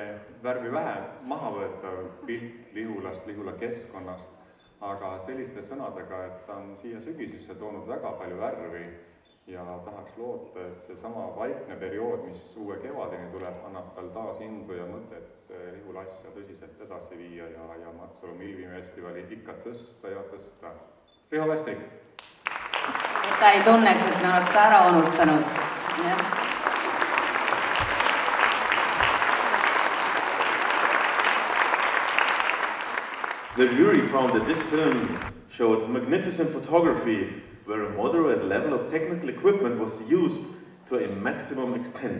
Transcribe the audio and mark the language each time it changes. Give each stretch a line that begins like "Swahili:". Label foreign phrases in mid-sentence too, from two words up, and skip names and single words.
Estonian: värvi maha võetav pilt Lihulast, Lihula keskkonnast, aga selliste sõnadega, et ta on siia sügisesse toonud väga palju värvi ja tahaks loota, et see sama vaikne periood, mis uue kevadeni tuleb, annab tal taas indu ja mõtet Lihula asja tõsiselt edasi viia ja Matsalu Milvifestivali ikka tõsta ja tõsta. Riho Vestik! Et ta ei tunneks, et me oleks ta ära unustanud. Ja.
English: The jury found that this film showed magnificent photography where a moderate level of technical equipment was used to a maximum extent.